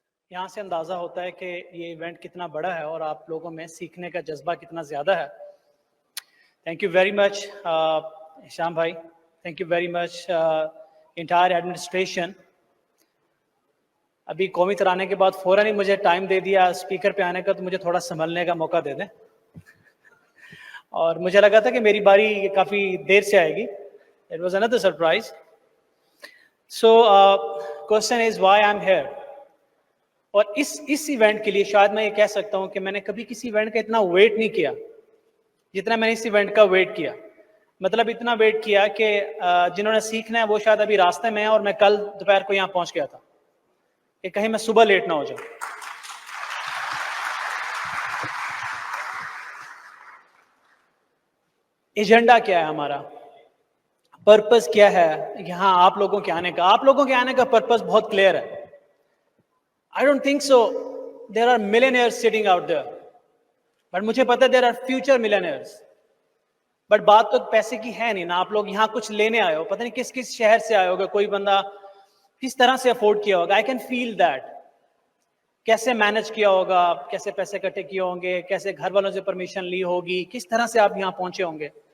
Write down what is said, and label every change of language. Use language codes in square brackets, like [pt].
[hi] यहाँ से अंदाज़ा होता है कि ये इवेंट कितना बड़ा है और आप लोगों में सीखने का जज्बा कितना ज़्यादा है. [en] Thank you very much, Hisham bhai. Thank you very much, entire administration. [hi] अभी कौमी तराने के बाद फ़ौरन ही मुझे टाइम दे दिया स्पीकर पे आने का, तो मुझे थोड़ा संभलने का मौका दे दें. और मुझे लगा था कि मेरी बारी काफ़ी देर से आएगी. [en] It was another surprise. So, question is why I'm here. [hi] और इस इवेंट के लिए शायद मैं ये कह सकता हूँ कि मैंने कभी किसी इवेंट का इतना वेट नहीं किया जितना मैंने इस इवेंट का वेट किया. मतलब इतना वेट किया कि जिन्होंने सीखना है वो शायद अभी रास्ते में है और मैं कल दोपहर को यहाँ पहुँच गया था कि कहीं मैं सुबह लेट ना हो जाऊँ. एजेंडा क्या है हमारा, पर्पस क्या है यहाँ आप लोगों के आने का. आप लोगों के आने का पर्पस बहुत क्लियर है. [en] I don't think so. There are millionaires sitting out there. But [hi] मुझे पता है [en] there are future millionaires. [hi] But बात तो पैसे की है नहीं ना. आप लोग यहाँ कुछ लेने आए हो, पता नहीं किस किस शहर से आए होगे, कोई बंदा किस तरह से अफोर्ड किया होगा. [en] I can feel that. [hi] कैसे मैनेज किया होगा, कैसे पैसे इकट्ठे किए होंगे, कैसे घर वालों से परमिशन ली होगी, किस तरह से आप यहाँ पहुंचे होंगे.